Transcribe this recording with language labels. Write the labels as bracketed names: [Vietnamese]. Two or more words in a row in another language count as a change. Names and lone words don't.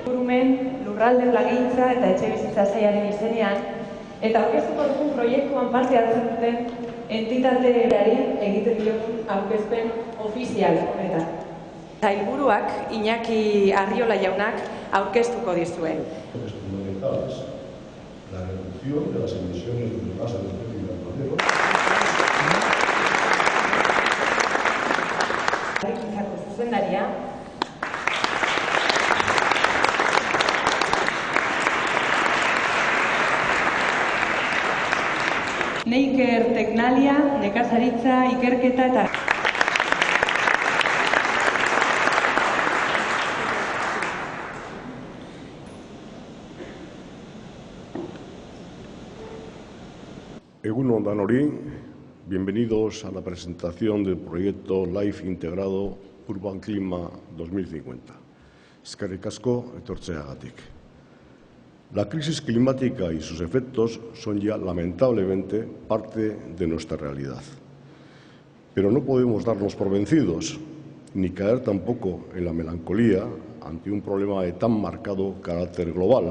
[Basque] Ingurumen, Lurralde Plangintza eta Etxebizitza Sailaren izenean, eta aurkeztuko dugun proiektuan parte hartzen duten entitateari egiten diogun aurkezpen ofizial honetan. Sailburuak Iñaki Arriola jaunak aurkeztuko dizue. [Spanish] La reducción de las emisiones de gases de efecto invernadero. [Basque] Zuzendaria. Neiker Teknalia, nekazaritza, ikerketa eta... Egun on danori, [Spanish] bienvenidos a la presentación del proyecto LIFE integrado Urban Clima 2050. [Basque] Eskerrik asko etortzeagatik. [Spanish] La crisis climática y sus efectos son ya lamentablemente parte de nuestra realidad. Pero no podemos darnos por vencidos, ni caer tampoco en la melancolía ante un problema de tan marcado carácter global.